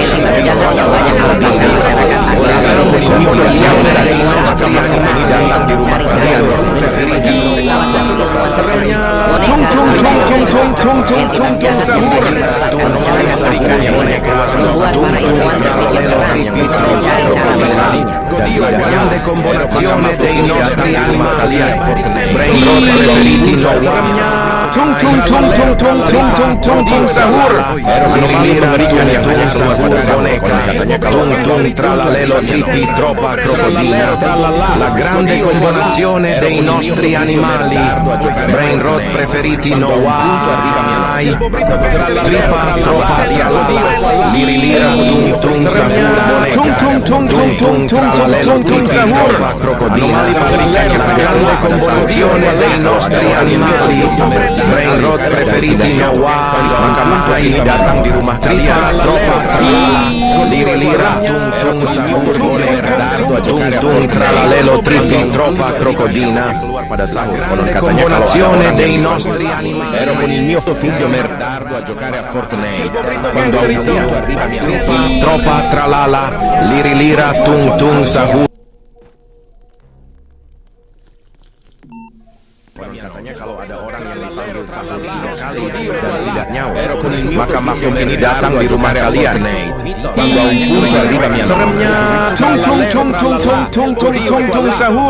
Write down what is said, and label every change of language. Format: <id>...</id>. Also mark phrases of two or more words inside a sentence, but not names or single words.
<id>Seremnya tung tung tung tung tung tung tung tung tung sahur. Anomali mengerikan yang hanya keluar pada sahur.</id> <it>Grande combinazione dei nostri animali,</it> <en>brain rot</en> <it>preferiti</it> <id>seremnya tung tung tung tung tung tung tung tung tung sahur. Anomali mengerikan yang hanya keluar pada sahur. Katanya kalau</id> <it>tung tralalelo tipi troppa crocodina, la grande combinazione dei nostri animali,</it> <en>brain rot</en> <it>preferiti no wai, tripa troppa liri lira tung sahur, tung tung tung tung tung tung tung tung sahur.</it> <id>Anomali mengerikan yang</id> <it>grande combinazione dei nostri animali,</it> <en>brain rot</en> <id>preferiti no wai, maka makhluk ini datang di rumah kalian.</id> <it>Liri lira tung sahur, tung tung tralalelo tripi troppa crocodina,</it> <id>keluar pada sahur.</id> <it>Katanya combinazione dei nostri animali. Ero con il mio figlio merdardo a giocare a Fortnite quando a un punto arriva mia tripa troppa tralala, liri lira tung tung sahur.</it> <id>Katanya kalau ada orang yang dipanggil sahur 3 kali dan tidak nyaut, maka makhluk ini datang di rumah kalian. Seremnya tung tung tung tung tung tung tung tung tung sahur.</id>